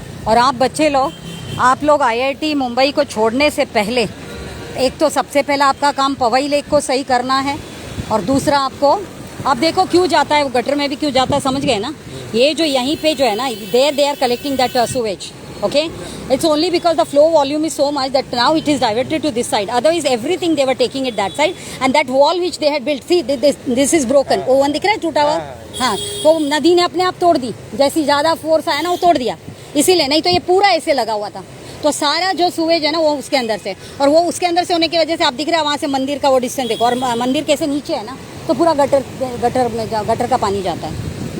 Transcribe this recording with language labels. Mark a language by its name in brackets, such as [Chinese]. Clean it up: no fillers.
[Hindi] और आप बच्चे लोग, आप लोग IIT मुंबई को छोड़ने से पहले, एक तो सबसे पहला आपका काम पवई लेक को सही करना है, और दूसरा आपको, आप देखो क्यों जाता है वो गटर में भी क्यों जाता है, समझ गए ना? ये जो यहीं पे जो है ना, [English] They are collecting that sewage, okay? It's only because the flow volume is so much that now it is diverted to this side. Otherwise everything they were taking it that side, and that wall which they had built, see this is broken. [Hindi] वो one दिख रहा है टूटा हुआ? हाँ, वो नदी ने अपने आप तोड़ दी, जैसी ज़्यादा फोर्स आया ना वो तोड़ दिया, इसीलिए। नहीं तो ये पूरा ऐसे लगा हुआ था, तो सारा जो सुवेज है ना वो उसके अंदर से, और वो उसके अंदर से होने की वजह से आप दिख रहा है वहाँ से मंदिर का वो डिस्टेंस देखो, और मंदिर कैसे नीचे है ना, तो पूरा गटर का पानी जाता है।